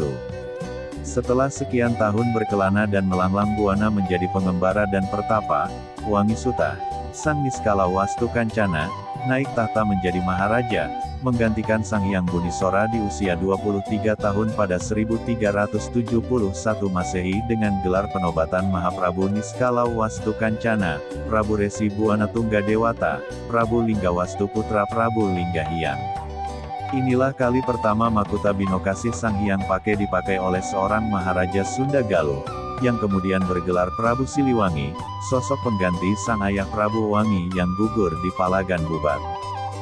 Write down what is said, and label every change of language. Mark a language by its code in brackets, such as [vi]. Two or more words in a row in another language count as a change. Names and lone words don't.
[id] Setelah sekian tahun berkelana dan melanglang buana menjadi pengembara dan pertapa, Wangi Suta, sang Niskala Wastu Kancana, naik tahta menjadi maharaja, menggantikan Sang Hyang Bunisora di usia 23 tahun pada 1371 Masehi dengan gelar penobatan Mahaprabu Niskala Wastu Kancana, Prabu Resi Buana Tungga Dewata, Prabu Lingga Wastu Putra Prabu Lingga Hyang. Inilah kali pertama mahkota binokasi Sang Hyang dipakai oleh seorang Maharaja Sunda Galuh, yang kemudian bergelar Prabu Siliwangi, sosok pengganti sang ayah Prabu Wangi yang gugur di Palagan Bubat.